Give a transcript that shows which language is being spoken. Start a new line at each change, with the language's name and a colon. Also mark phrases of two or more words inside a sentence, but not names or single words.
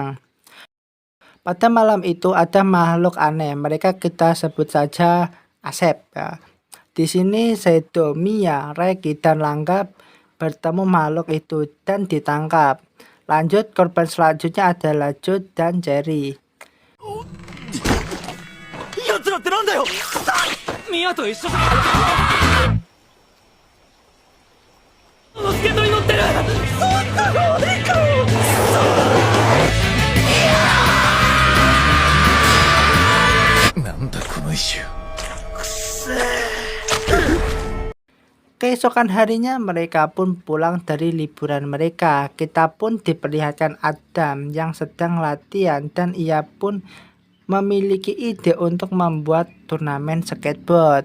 Indonesian: Pada malam itu ada makhluk aneh. Mereka kita sebut saja Asep. Ya. Di sini Seto, Mia, Reki, dan Langga bertemu makhluk itu dan ditangkap. Lanjut, korban selanjutnya adalah Joe dan Cherry.
Japanese: 奴らってなんだよ。ミヤと一緒だ。スケートに乗ってる。そんなのでかよ。なんだこの一周。
Indonesian: Keesokan harinya mereka pun pulang dari liburan mereka. Kita pun diperlihatkan Adam yang sedang latihan dan ia pun memiliki ide untuk membuat turnamen skateboard.